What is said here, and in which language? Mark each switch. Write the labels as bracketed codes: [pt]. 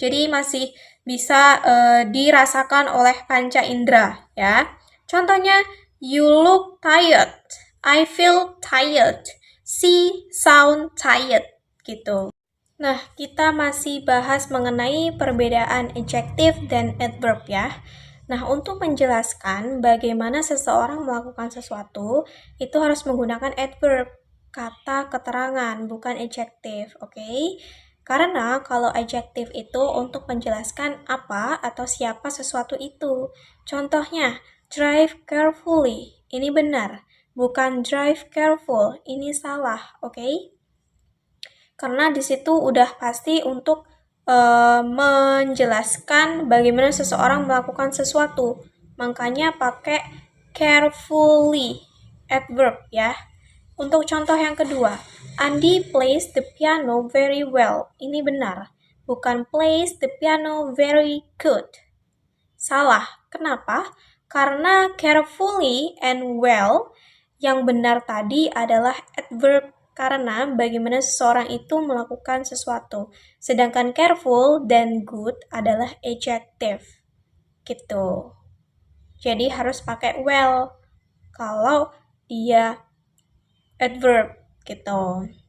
[id] Jadi masih bisa dirasakan oleh panca indera, ya. [en] Contohnya, you look tired, I feel tired, she sound tired, gitu. [id] Nah, kita masih bahas mengenai perbedaan adjektif dan adverb ya. Nah, untuk menjelaskan bagaimana seseorang melakukan sesuatu, itu harus menggunakan adverb, kata keterangan, bukan adjektif, oke? Karena kalau adjektif itu untuk menjelaskan apa atau siapa sesuatu itu. Contohnya, drive carefully, ini benar. Bukan drive careful, ini salah, oke? Karena di situ udah pasti untuk menjelaskan bagaimana seseorang melakukan sesuatu. Makanya pakai carefully, adverb ya. Untuk contoh yang kedua, [en] Andy plays the piano very well. [id] Ini benar, bukan [en] plays the piano very good. [id] Salah. Kenapa? Karena carefully and well yang benar tadi adalah adverb karena bagaimana seseorang itu melakukan sesuatu. Sedangkan careful dan good adalah adjective. Gitu. Jadi harus pakai well kalau dia adverb gitu.